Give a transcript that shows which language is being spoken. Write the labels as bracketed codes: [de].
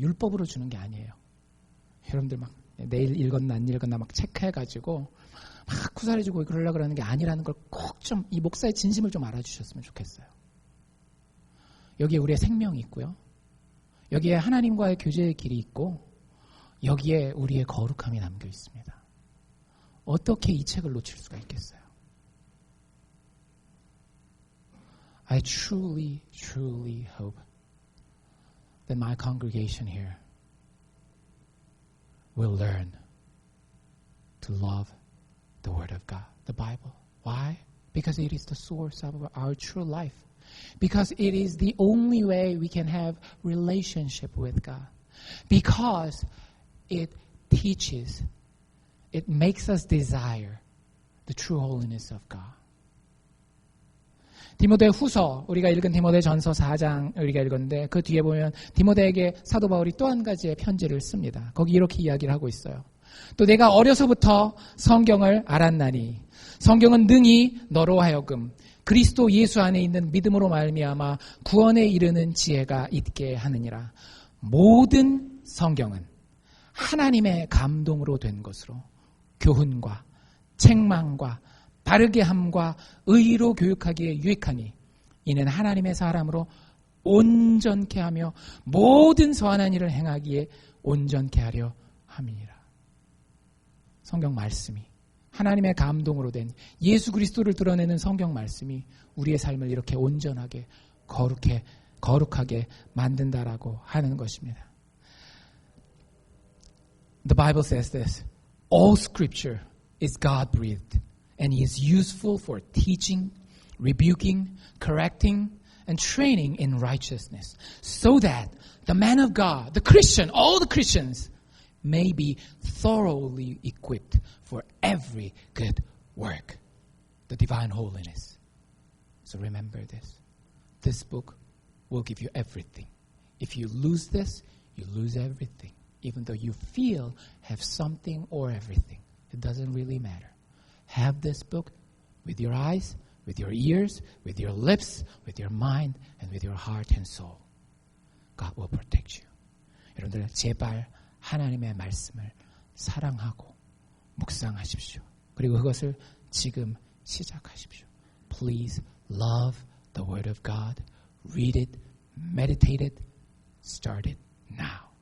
[ko] 율법으로 주는 게 아니에요. 여러분들 막 내일 읽었나 안 읽었나 막 체크해가지고 막 쿠사리주고 그러려고 그러는 게 아니라는 걸 꼭 좀 이 목사의 진심을 좀 알아주셨으면 좋겠어요. 여기에 우리의 생명이 있고요. 여기에 하나님과의 교제의 길이 있고 여기에 우리의 거룩함이 담겨 있습니다. 어떻게 이 책을 놓칠 수가 있겠어요? [en] I truly, truly hope that my congregation here will learn to love the Word of God, the Bible. Why? Because it is the source of our true life. Because it is the only way we can have relationship with God. Because it teaches, it makes us desire the true holiness of God. [ko] 디모데 후서, 우리가 읽은 디모데 전서 4장 우리가 읽었는데 그 뒤에 보면 디모데에게 사도 바울이 또 한 가지의 편지를 씁니다. 거기 이렇게 이야기를 하고 있어요. 또 내가 어려서부터 성경을 알았나니 성경은 능히 너로 하여금 그리스도 예수 안에 있는 믿음으로 말미암아 구원에 이르는 지혜가 있게 하느니라. 모든 성경은 하나님의 감동으로 된 것으로 교훈과 책망과 바르게 함과 의로 교육하기에 유익하니 이는 하나님의 사람으로 온전케 하며 모든 선한 일을 행하기에 온전케 하려 함이니라. 성경 말씀이 하나님의 감동으로 된 예수 그리스도를 드러내는 성경 말씀이 우리의 삶을 이렇게 온전하게 거룩하게 만든다라고 하는 것입니다. [en] The Bible says this. All scripture is God-breathed and is useful for teaching, rebuking, correcting, and training in righteousness, so that the man of God, the Christian, all the Christians, may be thoroughly equipped for every good work, the divine holiness. So remember this. This book will give you everything. If you lose this, you lose everything. Even though you feel have something or everything, it doesn't really matter. Have this book with your eyes, with your ears, with your lips, with your mind, and with your heart and soul. God will protect you. [ko] 여러분들 제발 하나님의 말씀을 사랑하고 묵상하십시오. 그리고 그것을 지금 시작하십시오. [en] Please love the Word of God. Read it, meditate it, start it now.